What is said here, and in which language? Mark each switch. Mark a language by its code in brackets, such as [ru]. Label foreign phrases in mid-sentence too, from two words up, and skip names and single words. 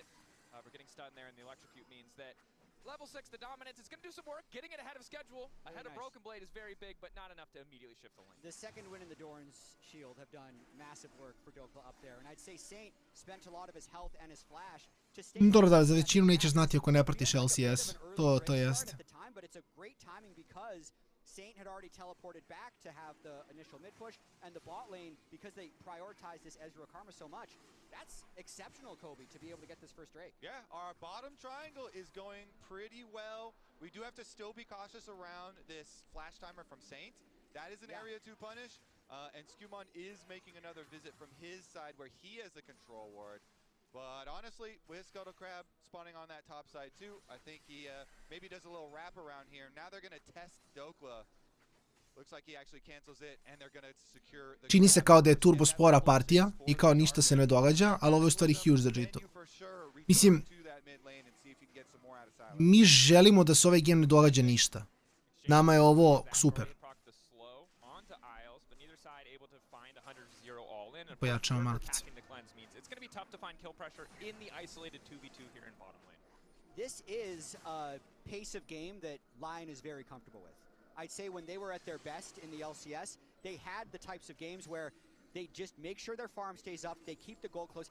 [en] We're getting stunned there, and the electrocute means that level 6, the dominance, is going to do some work. Getting it ahead of schedule, ahead of Broken Blade is very big, but not enough to immediately shift the lane. The second win in the Doran's Shield have done massive work for Dokla up there, and I'd say Saint spent a lot of his health and his flash to stay... [sr] Dobro da, za većinu nećeš znati ako ne pratiš LCS. To jeste. [en] But it's a great timing because Saint had already teleported back to have the initial mid push, and the bot lane, because they prioritize this Ezreal Karma so much, that's exceptional, Kobe, to be able to get this first Drake. Yeah, our bottom triangle is going pretty well. We do have to still be cautious around this flash timer from Saint. That is an area to punish. And Skumon is making another visit from his side where he has the control ward. But honestly, with Scuttle Crab spawning on that top side too, I think he maybe does a little wrap around here. Now they're going to test Dokla. Looks like he actually cancels it and they're going to secure the [sr] Čini se kao da je turbo spora partija i kao ništa se ne događa, ali ovo je u stvari huge za G2. Mislim, mi želimo da se ovaj game ne događa ništa. Nama je ovo super. Pojačamo malkice. [en] This is a pace of game that LYON is very comfortable with. I'd say when they were at their best in the LCS, they had the types of games where they just make sure their farm stays up, they keep the goal close.